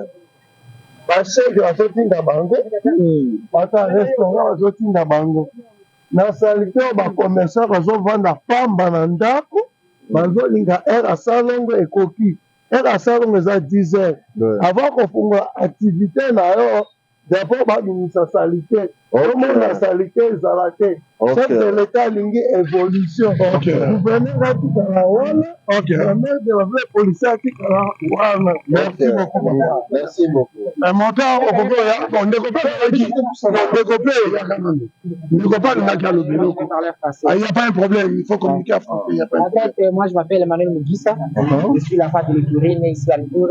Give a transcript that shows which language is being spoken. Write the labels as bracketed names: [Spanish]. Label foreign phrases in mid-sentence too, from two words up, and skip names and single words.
[Lingala] Bashege bazotinda bango bata restaurant bazotinda bango na salite oyo bakomersa bazovanda pamba na ndako bazolinga ere asalongo ekoki ere asalongo eza [French] 10 heures avant [Lingala] kofungola activité na yo d'abord babimisa salite omona salite ezala te [French] chef de l'état [Lingala] alingi évolution gouverneur atikala wana [French] maire de la ville [Lingala] policier atikala wana. [French] Merci beaucoup, papa. Merci beaucoup. Montant au Congo, on ne peut pas il n'y a pas un problème, il faut communiquer en français. En fait, moi je m'appelle Emmanuel Mugissa, je suis la femme de l'Ituri, née ici à l'Ituri.